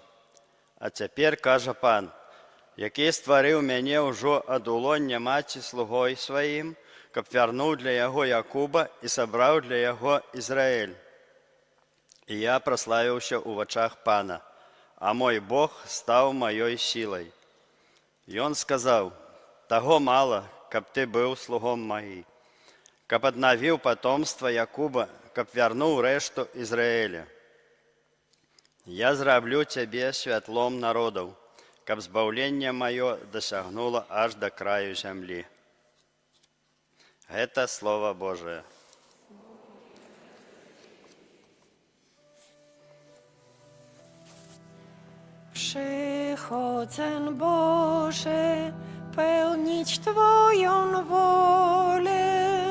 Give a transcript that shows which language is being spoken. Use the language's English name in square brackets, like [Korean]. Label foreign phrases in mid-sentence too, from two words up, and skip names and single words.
[Ukrainian] А тепер, каже пан, який створив мене уже од улоння маті слугою своїм, каб вернув для його Якуба і собрав для його Ізраїль. І я прославився у очах пана, а мой Бог став моєю силою. І він сказав: того мало, каб ти був слугом моїм, каб одновив потомство Якуба, каб вернув решту Ізраїля. Я зроблю тебе світлом народів, каб збавлення моє досягнуло аж до краю землі». [Russian] Это Слово Божие. [Polish] Przychodzę, Boże, pełnić Twoją wolę.